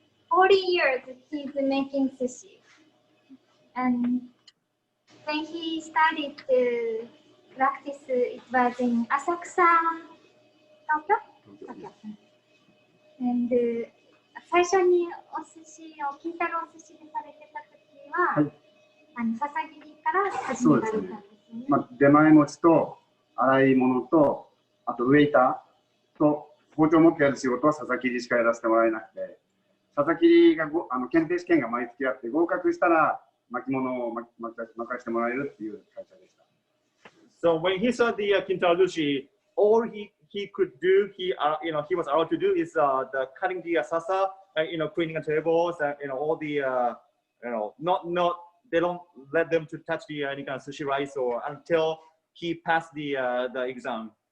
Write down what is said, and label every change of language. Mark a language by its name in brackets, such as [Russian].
[English] 40 years he's making sushi, and when he started to practice, it was in Asakusa, Tokyo. [Japanese] And 最初にお寿司を金太郎寿司でされてた時は、ささぎりから始められたんですね。まあ、出前持ちと洗い物と、あとウェイターと包丁持ってやる仕事は佐々木りしかやらせてもらえなくて、佐々木が検定試験が毎月あって合格したら巻物を巻かせてもらえるっていう会社でした。 [English] So when he saw the Kintaro Sushi, all he could do, he was allowed to do is the cutting the sasa, cleaning the tables, all the not they don't let them to touch the any kind of sushi rice or until he passed the exam.